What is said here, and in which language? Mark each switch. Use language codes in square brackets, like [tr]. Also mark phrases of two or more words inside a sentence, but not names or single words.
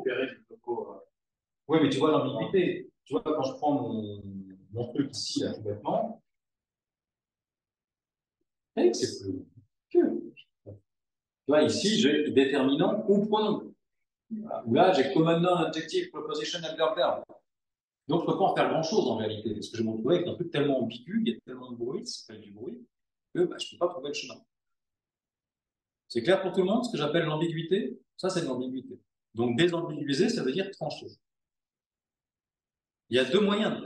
[fr] Oui, mais tu vois l'ambiguïté. Tu vois, quand je prends mon truc ici, là, tout bêtement, c'est plus que. Tu vois, ici, j'ai déterminant ou pronom. Ou là, j'ai [en] common noun, adjective, proposition, adverb, verb. [fr] Donc, je ne peux pas en faire grand-chose en réalité, parce que je vais me retrouver avec un truc tellement ambigu, il y a tellement de bruit, ça s'appelle du bruit, que bah, je ne peux pas trouver le chemin. C'est clair pour tout le monde, ce que j'appelle l'ambiguïté? Ça, c'est de l'ambiguïté. Donc, désambiguiser, ça veut dire trancher. Il y a deux moyens.